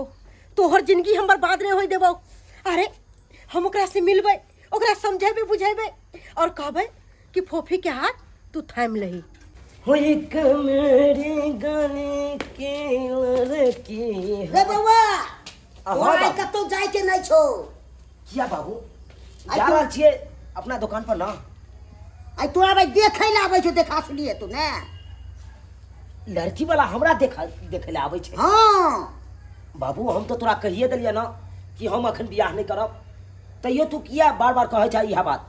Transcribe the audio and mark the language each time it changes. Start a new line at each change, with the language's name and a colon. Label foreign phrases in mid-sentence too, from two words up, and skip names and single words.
Maithili: तोहर जिंदगी हम बर्बाद नहीं होई देबो। अरे हम ओकरा से मिलबै, ओकरा समझेबे बुझेबे और कहबै कि फोफी के हाथ तू थाम लही। होई कमरे गाने के लड़की रे बउआ हाँ तोरा बाबू। कतौ जाय के नहीं छौ। किया बाबू आई जा तो- रहल छियै अपना दुकान पर ना। आई तोरा भाई देखै ले आबै छौ, देखा सुनिए तू ने। लड़की वाला हमरा देखे ले आबै छै। हाँ बाबू हम तो तोरा कहिए देलिए ना कि हम अखन बियाह नहीं करब, तैयो तू किया बार बार कहै छै इहा बात।